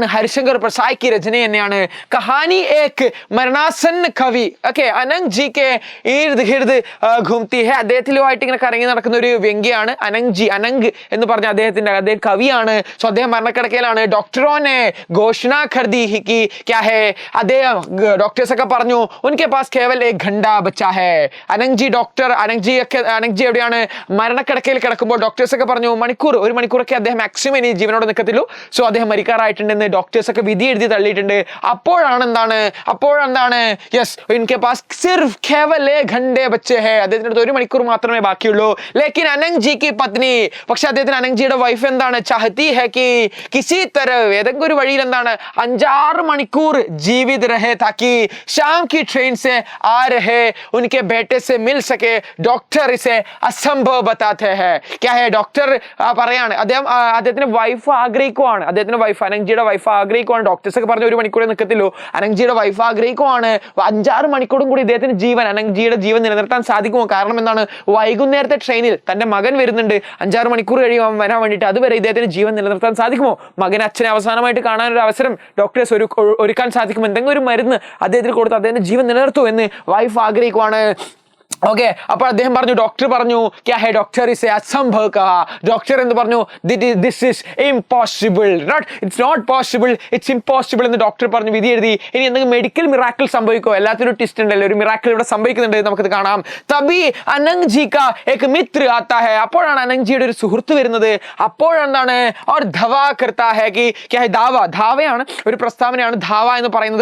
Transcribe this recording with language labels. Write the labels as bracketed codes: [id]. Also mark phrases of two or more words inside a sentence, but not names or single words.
[hi] ഹരിശങ്കർ പ്രസാദ് की [ml] രചന തന്നെയാണ്. [hi] कहानी एक मरणासन्न कवि अनंग जी के इर्द गिर्द घूमती है. [ml] അദ്ദേഹത്തിലുമായിട്ട് ഇങ്ങനെ കറങ്ങി നടക്കുന്ന ഒരു വ്യംഗ്യയാണ് അനങ് എന്ന് പറഞ്ഞ അദ്ദേഹം കവിയാണ്. സോ അദ്ദേഹം മരണക്കിടക്കയിലാണ്. [hi] डॉक्टरोंने घोषणा करदी है क्या है. [ml] അദ്ദേഹം ഡോക്ടേഴ്സ് ഒക്കെ പറഞ്ഞു [hi] उनके पास केवल एक घंटा बचा है. [ml] അനങ് ജി എവിടെയാണ്? മരണക്കിടക്കയിൽ കിടക്കുമ്പോൾ ഡോക്ടേഴ്സ് ഒക്കെ പറഞ്ഞു ഒരു മണിക്കൂറൊക്കെ അദ്ദേഹം മാക്സിമം ഇനി ജീവനോട് നിൽക്കത്തുള്ളൂ. സോ അദ്ദേഹം മരിക്കാറായിട്ടുണ്ടെന്ന് ഡോക്ടേഴ്സ് ഒക്കെ വിധി എഴുതി തള്ളിയിട്ടുണ്ട്. [hi] അപ്പോഴാണ് യെസ് इनके पास सिर्फ केवल एक घंटे बचे हैं. [ml] അദ്ദേഹത്തിന്റെ അടുത്ത് 1 മണിക്കൂർ മാത്രമേ ബാക്കിയുള്ളൂ. [hi] लेकिन अनंग जी की पत्नी, [ml] പക്ഷെ അദ്ദേഹത്തിന് അനങ് ജിയുടെ വൈഫ് എന്താണ്? [hi] चाहती है कि किसी तरह, [ml] ഏതെങ്കിലും ഒരു വഴിയിൽ എന്താണ് 5-6 മണിക്കൂർ [hi] जीवित रहे ताकि शाम की ट्रेन से आ रहे उनके बेटे से मिल सके. डॉक्टर इसे असंभव बताते हैं. क्या है? [ml] ഡോക്ടർ പറയാണ്, അദ്ദേഹത്തിന്റെ വൈഫ് ആഗ്രഹിക്കുവാണ്, അദ്ദേഹത്തിന്റെ വൈഫ് അനങ് ജിയുടെ വൈഫ് ആഗ്രഹിക്കുവാണ്. ഡോക്ടേഴ്സ് ഒക്കെ പറഞ്ഞ 1 മണിക്കൂറേ നിൽക്കത്തുള്ളൂ. അനങ് ജിയുടെ വൈഫ് ആഗ്രഹിക്കുവാണ് 5-6 മണിക്കൂറും കൂടി ഇദ്ദേഹത്തിന് അനങ് ജിയുടെ ജീവൻ നിലനിർത്താൻ സാധിക്കുമോ? കാരണം എന്താണ്? വൈകുന്നേരത്തെ ട്രെയിനിൽ തന്റെ മകൻ വരുന്നുണ്ട്. 5-6 മണിക്കൂർ കഴിയും വരാൻ വേണ്ടിയിട്ട്. അതുവരെ ഇദ്ദേഹത്തിന് ജീവൻ നിലനിർത്താൻ സാധിക്കുമോ? മകൻ അച്ഛനെ അവസാനമായിട്ട് കാണാൻ ഒരു അവസരം ഡോക്ടേഴ്സ് ഒരുക്കാൻ സാധിക്കും. എന്തെങ്കിലും ഒരു മരുന്ന് അദ്ദേഹത്തിന് കൊടുത്ത് അദ്ദേഹത്തിന്റെ ജീവൻ നിലനിർത്തൂ എന്ന് വൈഫ് ആഗ്രഹിക്കുവാണ്. ഓക്കെ, അപ്പോൾ അദ്ദേഹം പറഞ്ഞു, ഡോക്ടർ പറഞ്ഞു [hi] क्या है डॉक्टर इस असंभव कहा. [ml] ഡോക്ടർ എന്ന് പറഞ്ഞു [en] this is impossible, it's not possible, it's impossible [ml] എന്ന് ഡോക്ടർ പറഞ്ഞു വിധി എഴുതി. ഇനി എന്തെങ്കിലും [en] medical miracle [ml] സംഭവിക്കോ? എല്ലാത്തിനും ട്വിസ്റ്റ് ഉണ്ടല്ലോ, ഒരു മിറാക്കിൾ ഇവിടെ സംഭവിക്കുന്നുണ്ട്, നമുക്കത് കാണാം. [hi] तभी अनंग जी का एक मित्र आता है. [ml] അപ്പോഴാണ് അനങ് ജിയുടെ ഒരു സുഹൃത്ത് വരുന്നത്. അപ്പോഴെന്താണ് [hi] और दावा करता है कि क्या है [ml] ധാവയാണ്, ഒരു പ്രസ്താവനയാണ് ധാവ എന്ന് പറയുന്നത്.